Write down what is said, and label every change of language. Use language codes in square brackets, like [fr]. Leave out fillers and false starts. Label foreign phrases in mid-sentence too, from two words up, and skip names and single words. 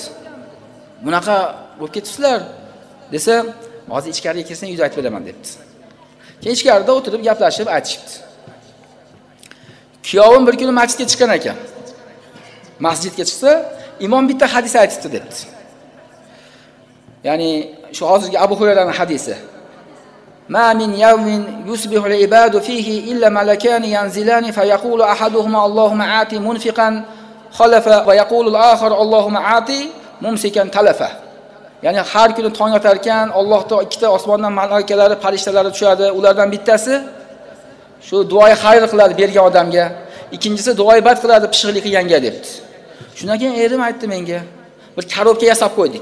[uz] "Bunaqa bo'lib ketibsizlar" desa, "Hozir ichkariga kirsang, uyda aytib beraman" debdi. Keyin ichkarida o'tirib gaplashib aytishibdi. Kuyovim bir kuni masjidga chiqqan ekan. Masjidga chiqsa, imom bitta hadis aytibdi debdi. Ya'ni shu hozirgi Abu Hurayraning hadisi. [ar] "ما من يوم يصبح العباد فيه إلا ملكان ينزلان فيقول أحدهما اللهم أعط منفقا خلفا ويقول الآخر اللهم أعط ممسكا تلفا." [uz] Ya'ni har kuni tong otarkan, Allohning ikkita osmondan malakalari, farishtalari tushadi. Ulardan bittasi shu duoyi xayr qiladi bergan odamga, ikkinchisi duoyi bad qiladi pishiqlik qilganga debdi. Shundan keyin erim aytdi menga, bir korobka yasab qo'ydik.